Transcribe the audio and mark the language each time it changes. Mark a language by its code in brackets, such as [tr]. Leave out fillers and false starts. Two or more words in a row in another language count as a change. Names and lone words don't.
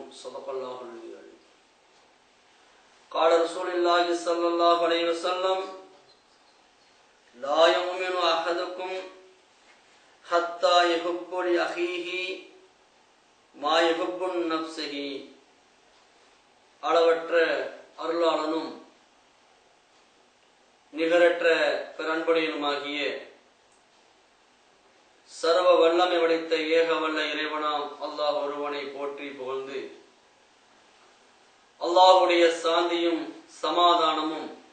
[ar] صدق الله العظيم. قال رسول الله صلى الله عليه وسلم: لا يؤمن أحدكم حتى يحب لأخيه ما يحب لنفسه. [ta] அளவற்ற அருளாளனும் நிகரற்ற பெருன்படியனுமாகிய சர்வ வல்லமை படைத்த ஏக வல்ல இறைவனாம் அல்லாஹ் ஒருவனை போற்றி புகழ்ந்து, அல்லாஹ்வுடைய சாந்தியும் சமாதானமும்